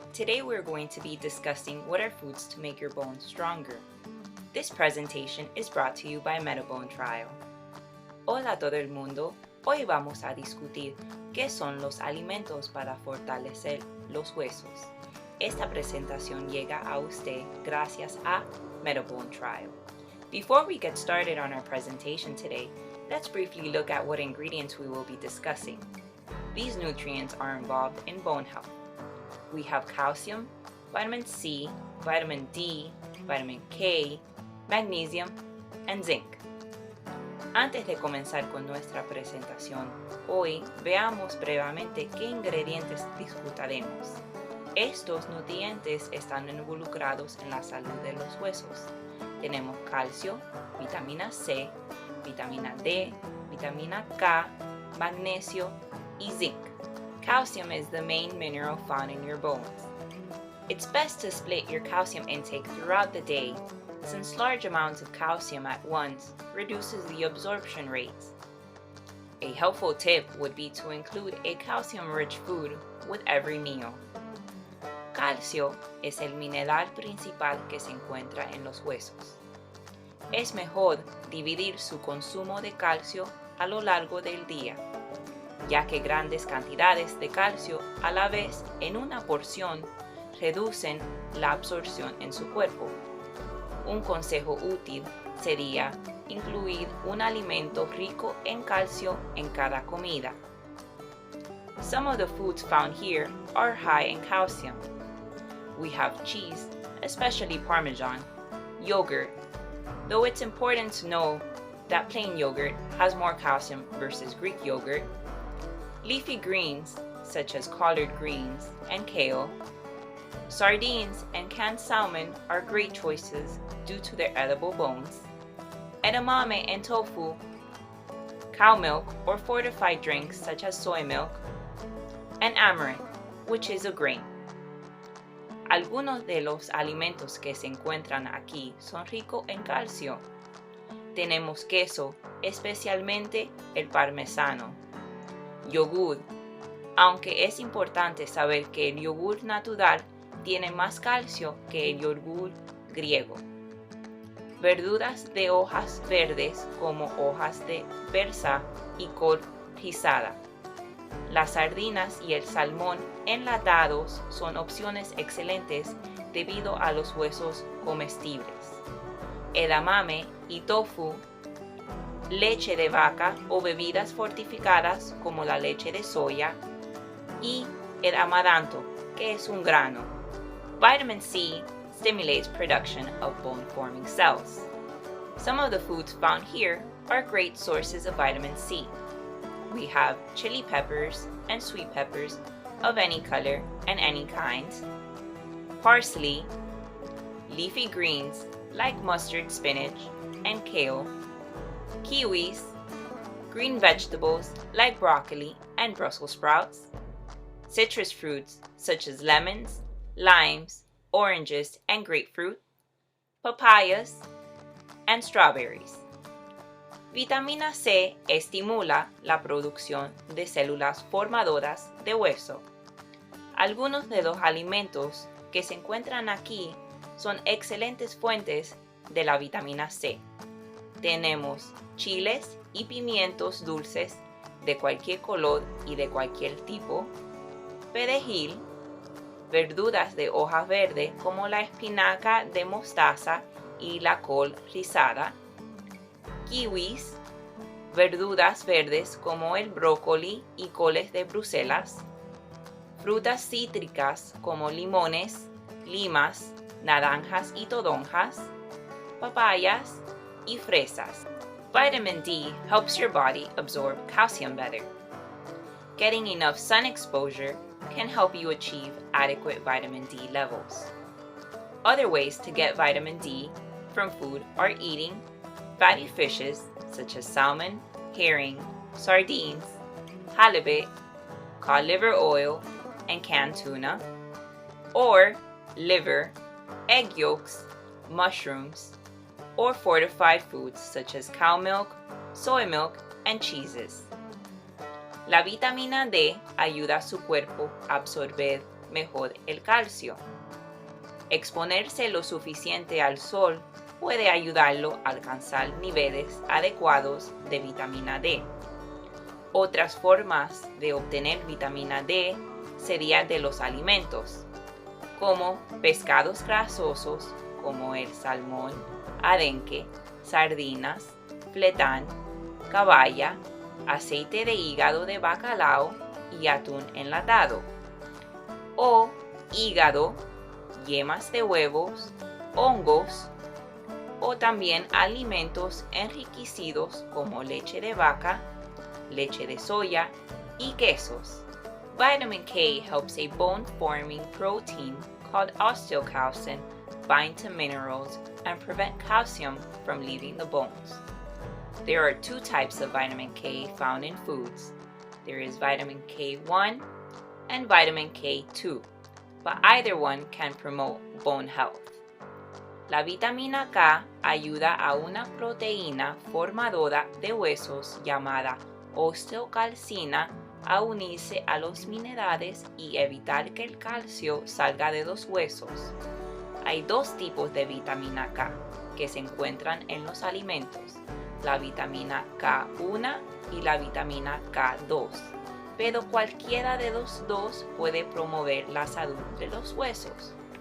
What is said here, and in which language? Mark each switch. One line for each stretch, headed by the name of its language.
English: Today we're going to be discussing what are foods to make your bones stronger. This presentation is brought to you by Metabone Trial.
Spanish: Hola a todo el mundo. Hoy vamos a discutir qué son los alimentos para fortalecer los huesos. Esta presentación llega a usted gracias a Metabone Trial.
English: Before we get started on our presentation today, let's briefly look at what ingredients we will be discussing. These nutrients are involved in bone health. We have calcium, vitamin C, vitamin D, vitamin K, magnesium, and zinc.
Spanish: Antes de comenzar con nuestra presentación, hoy veamos brevemente qué ingredientes disfrutaremos. Estos nutrientes están involucrados en la salud de los huesos. Tenemos calcio, vitamina C, vitamina D, vitamina K, magnesio, y zinc.
English: Calcium is the main mineral found in your bones. It's best to split your calcium intake throughout the day, since large amounts of calcium at once reduces the absorption rates. A helpful tip would be to include a calcium-rich food with every meal.
Spanish: Calcio es el mineral principal que se encuentra en los huesos. Es mejor dividir su consumo de calcio a lo largo del día, ya que grandes cantidades de calcio a la vez en una porción reducen la absorción en su cuerpo. Un consejo útil sería incluir un alimento rico en calcio en cada comida.
English: Some of the foods found here are high in calcium. We have cheese, especially Parmesan, yogurt, though it's important to know that plain yogurt has more calcium versus Greek yogurt. Leafy greens, such as collard greens and kale. Sardines and canned salmon are great choices due to their edible bones. Edamame and tofu, cow milk or fortified drinks such as soy milk, and amaranth, which is a grain.
Spanish: Algunos de los alimentos que se encuentran aquí son ricos en calcio. Tenemos queso, especialmente el parmesano. Yogur, aunque es importante saber que el yogur natural tiene más calcio que el yogur griego. Verduras de hojas verdes como hojas de berza y col rizada. Las sardinas y el salmón enlatados son opciones excelentes debido a los huesos comestibles. Edamame y tofu, leche de vaca o bebidas fortificadas como la leche de soya, y el amaranto, que es un grano.
English: Vitamin C stimulates production of bone-forming cells. Some of the foods found here are great sources of vitamin C. We have chili peppers and sweet peppers of any color and any kind, parsley, leafy greens like mustard, spinach, and kale, kiwis, green vegetables like broccoli and Brussels sprouts, citrus fruits such as lemons, limes, oranges, and grapefruit, papayas, and strawberries.
Spanish: Vitamina C estimula la producción de células formadoras de hueso. Algunos de los alimentos que se encuentran aquí son excelentes fuentes de la vitamina C. Tenemos chiles y pimientos dulces de cualquier color y de cualquier tipo, perejil, verduras de hoja verde como la espinaca de mostaza y la col rizada, kiwis, verduras verdes como el brócoli y coles de Bruselas, frutas cítricas como limones, limas, naranjas y toronjas, papayas y fresas.
English: Vitamin D helps your body absorb calcium better. Getting enough sun exposure can help you achieve adequate vitamin D levels. Other ways to get vitamin D from food are eating fatty fishes such as salmon, herring, sardines, halibut, cod liver oil, and canned tuna, or liver, egg yolks, mushrooms, or fortified foods such as cow milk, soy milk, and cheeses.
Spanish: La vitamina D ayuda a su cuerpo a absorber mejor el calcio. Exponerse lo suficiente al sol puede ayudarlo a alcanzar niveles adecuados de vitamina D. Otras formas de obtener vitamina D serían de los alimentos, como pescados grasosos como el salmón, arenque, sardinas, fletán, caballa, aceite de hígado de bacalao y atún enlatado, o hígado, yemas de huevos, hongos, o también alimentos enriquecidos como leche de vaca, leche de soya y quesos.
English: Vitamin K helps a bone-forming protein called osteocalcin bind to minerals and prevent calcium from leaving the bones. There are two types of vitamin K found in foods. There is vitamin K1 and vitamin K2, but either one can promote bone health.
Spanish: La vitamina K ayuda a una proteína formadora de huesos llamada osteocalcina a unirse a los minerales y evitar que el calcio salga de los huesos. Hay dos tipos de vitamina K que se encuentran en los alimentos, la vitamina K1 y la vitamina K2, pero cualquiera de los dos puede promover la salud de los huesos.